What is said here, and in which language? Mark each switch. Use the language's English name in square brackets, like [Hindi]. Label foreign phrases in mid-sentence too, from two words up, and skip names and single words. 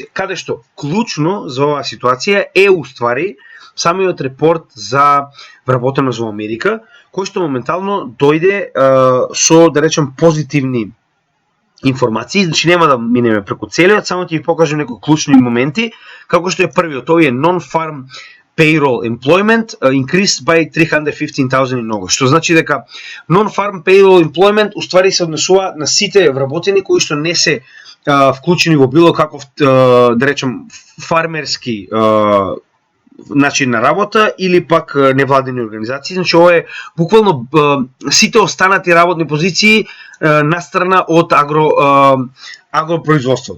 [Macedonian] Каде што клучно за оваа ситуација е уствари самиот репорт за вработеност во Америка, кој што моментално дојде со, да речем, позитивни информации, нема да минеме преку целиот, само ќе ви покажам некои клучни моменти, како што е првиот, овие [English] non-farm payroll employment increased by 315,000 [Macedonian] и многу, што значи дека [English] non-farm payroll employment [Macedonian] уствари се однесува на сите вработени кои што не се вклучени во било каков, да речем, фармерски начин на работа или пак невладени организации. Значи ова е буквално сите останати работни позиции настрана од агропроизводството.